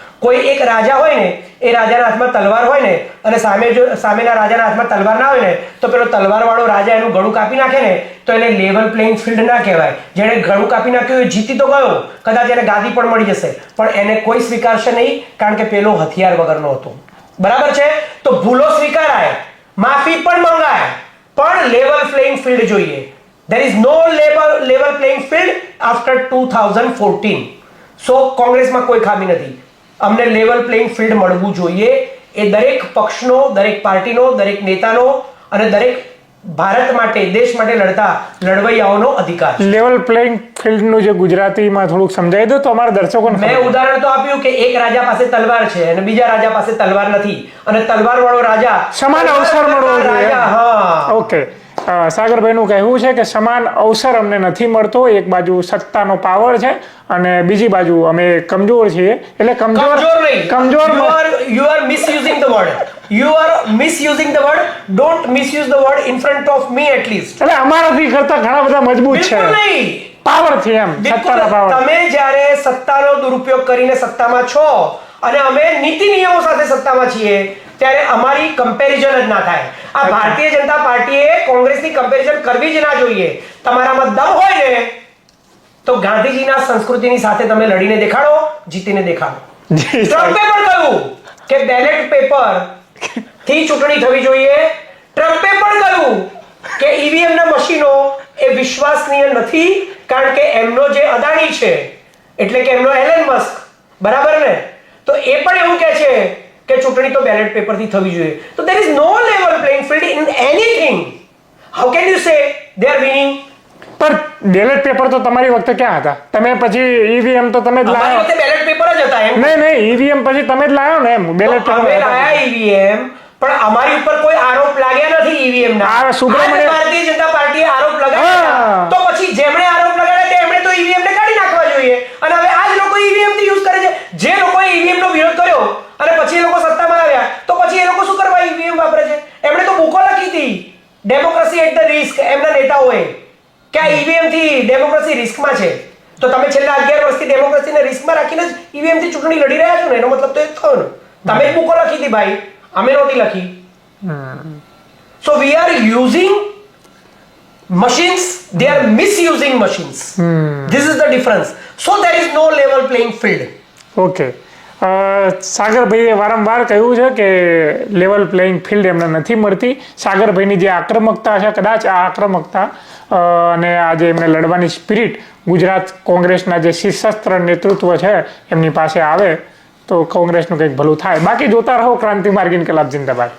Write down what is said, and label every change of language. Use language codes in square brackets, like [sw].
[gu] કોઈ એક રાજા હોય ને, એ રાજાના હાથમાં તલવાર હોય ને અને સામેના રાજાના હાથમાં તલવાર ના હોય ને તો પેલો તલવાર વાળો રાજા એનું ગળું કાપી નાખે ને તો એને લેવલ પ્લેઇંગ ફિલ્ડ ના કહેવાય. જેને ગળું કાપી નાખ્યું એ જીતી તો ગયો, કદાચ એને ગાદી પણ મળી જશે, પણ એને કોઈ સ્વીકારશે નહીં, કારણ કે પેલો હથિયાર વગરનો હતો. બરાબર છે? તો ભૂલો સ્વીકારાય, માફી પણ મંગાય, પણ લેવલ પ્લેઇંગ ફિલ્ડ જોઈએ. [en] There is no level playing field after 2014. [gu] સો કોંગ્રેસમાં કોઈ ખામી નથી. અમને લેવલ પ્લેઇંગ ફિલ્ડ મળવું જોઈએ. એ દરેક પક્ષનો, દરેક પાર્ટીનો, દરેક નેતાનો અને દરેક ભારત માટે, દેશ માટે લડતા લડવૈયાઓનો અધિકાર. લેવલ પ્લેઇંગ ફિલ્ડનું જે ગુજરાતીમાં થોડુંક સમજાવી દો તો અમારા દર્શકોને. મેં ઉદાહરણ તો આપ્યું કે એક રાજા પાસે તલવાર છે અને બીજા રાજા પાસે તલવાર નથી, અને તલવાર વાળો રાજા સમાન અવસર મળવો જોઈએ. હા, ઓકે. સાગરભાઈનું કહેવું છે કે સમાન અવસર અમને નથી મળતો. એક બાજુ સત્તાનો પાવર છે અને બીજી બાજુ અમે કમજોર છીએ. એટલે કમજોર [en] you are misusing the word. You are misusing the word. Don't misuse the word in front of me at least. [gu] એટલે અમારાથી કરતા ઘણા બધા મજબૂત છે. બિલકુલ નહીં. પાવર થી એમ, સત્તાનો પાવર. તમે જ્યારે સત્તાનો દુરુપયોગ કરીને સત્તામાં છો અને અમે નીતિ નિયમો સાથે સત્તામાં છીએ ત્યારે અમારી કમ્પેરિઝન જ ના થાય. આ ભારતીય જનતા પાર્ટીએ કોંગ્રેસની કમ્પેરિઝન કરવી જ ના જોઈએ. તમારામાં દમ હોય ને તો ગાંધીજીના સંસ્કૃતિની સાથે તમે લડીને દેખાડો, જીતીને દેખાડો. ટ્રમ્પે પણ કહ્યું કે બેલેટ પેપર થી ચૂંટણી થવી જોઈએ. ટ્રમ્પે પણ કહ્યું કે ઈવીએમ ના મશીનો એ વિશ્વસનીય નથી, કારણ કે એમનો જે અદાણી છે એટલે કે એમનો એલન મસ્ક, બરાબર ને, તો એ પણ એવું કહે છે કે ચૂંટણી તો બેલેટ પેપરથી થવી જોઈએ. [en] તો there is no level playing field in anything. How can you say they are winning? [gu] પણ બેલેટ પેપર તો તમારી વખતે ક્યાં હતા? તમે પછી ઈવીએમ તો તમે જ લાવ્યો. અમારી વખતે બેલેટ પેપર જ હતા એમ. નહીં, ઈવીએમ પછી તમે જ લાવ્યો ને એમ. બેલેટ પેપર અમે લાયા ઈવીએમ પણ અમારી ઉપર કોઈ આરોપ લાગ્યા નથી ઈવીએમ ના. આ સુબ્રમણ્ય- આજ ભારતીય જનતા પાર્ટીએ આરોપ લગાવ્યા હા. તો પછી જેમણે આરોપ લગાવ્યા તેમણે તો ઈવીએમ ને કાઢી નાખવા જોઈએ. અને હવે આ જ લોકો ઈવીએમ થી યુઝ કરે છે. જે લોકોએ ઈવીએમ નો વિરોધ કર્યો અને પછી એ લોકો સત્તામાં આવ્યા તો પછી એ લોકો શું કરવા ઈવીએમ વાપરે છે? એમણે તો બુકો લખી હતી [en] democracy at the risk, [gu] એમના નેતાઓએ, કે આ ઈવીએમ થી ડેમોક્રેસી રિસ્કમાં છે. તો તમે છેલ્લા 11 વર્ષથી ડેમોક્રેસીને રિસ્કમાં રાખીને જ ઈવીએમ થી ચૂંટણી લડી રહ્યા છો ને, એનો મતલબ તો એ જ થયો ને. તમે જ બુકો લખી હતી ભાઈ, અમે નહોતી લખી. [en] So we are using machines, they are misusing machines. This is the difference. So there is no level playing field. [gu] Okay. સાગરભાઈએ વારંવાર કહ્યું છે કે લેવલ પ્લેઇંગ ફિલ્ડ એમને નથી મળતી. સાગરભાઈની જે આક્રમકતા છે, કદાચ આ આક્રમકતા અને આજે એમને લડવાની સ્પિરિટ ગુજરાત કોંગ્રેસના જે સશસ્ત્ર નેતૃત્વ છે એમની પાસે આવે તો કોંગ્રેસનું કંઈક ભલું થાય. બાકી જોતા રહો ક્રાંતિ માર્ગ ઇન્કલાબ જિંદાબાદ.